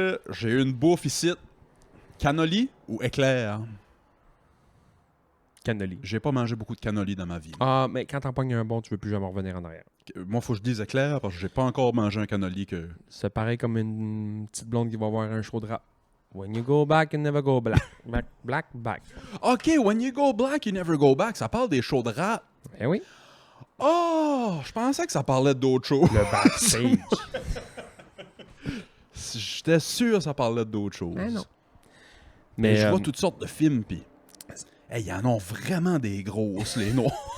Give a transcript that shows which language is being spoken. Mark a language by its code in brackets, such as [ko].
[fr] J'ai une bouffe ici. Cannoli ou éclair? Cannoli. J'ai pas mangé beaucoup de cannoli dans ma vie. Ah, mais quand t'en pognes un bon, tu veux plus jamais revenir en arrière. Moi, faut que je dise éclair parce que j'ai pas encore mangé un cannoli que... C'est pareil comme une petite blonde qui va voir un show de rap. [en] When you go back, you never go black. Back. OK, when you go black, you never go back. [fr] Ça parle des shows de rap. Eh oui. Oh, je pensais que ça parlait d'autres choses. Le backstage. J'étais sûr que ça parlait d'autres choses. Ah non. Mais je Mais vois toutes sortes de films, pis... Hey, ils en ont vraiment des grosses, les noirs.